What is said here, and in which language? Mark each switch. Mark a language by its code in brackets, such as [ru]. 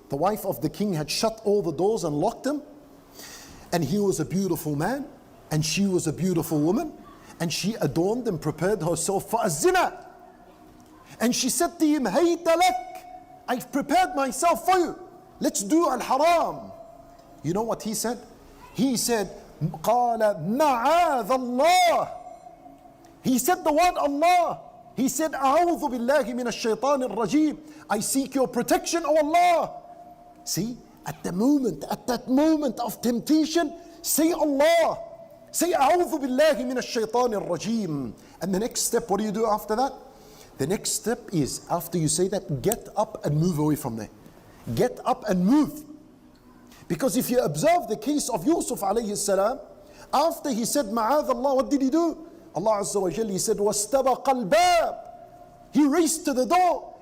[en] The wife of the king had shut all the doors and locked them. And he was a beautiful man, and she was a beautiful woman, and she adorned and prepared herself for a zina. And she said to him, Hayta lak, I've prepared myself for you. Let's do al-haram. You know what he said? He said, [ar] قال معاذ الله. [en] He said the word Allah. He said, [ar] أعوذ بالله من الشيطان الرجيم. [en] I seek your protection, O Allah. See, at that moment of temptation, say Allah. Say, [ar] أعوذ بالله من الشيطان الرجيم. [en] And the next step, what do you do after that? The next step is, after you say that, get up and move away from there. Get up and move. Because if you observe the case of Yusuf alayhi salam, after he said, Ma'adh Allah, what did he do? Allah Azza wa Jalla, he said, [ar] وَاسْتَبَقَ الْبَابِ. [en] He raced to the door.